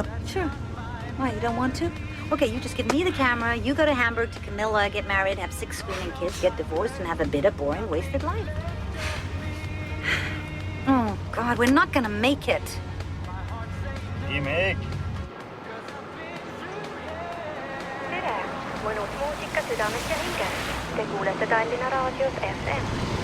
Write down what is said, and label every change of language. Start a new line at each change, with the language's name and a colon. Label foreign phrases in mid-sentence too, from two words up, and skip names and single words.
English: Sure. Why, you don't want to? Okay, you just give me the camera, you go to Hamburg to Camilla, get married, have 6 screaming kids, get divorced, and have a bitter, boring, wasted life. Oh, God, we're not gonna make it. Jimmy.
Estonian: Tere, mõnus muusika südames ja hinges. Te kuulete Tallinna Raadios FM.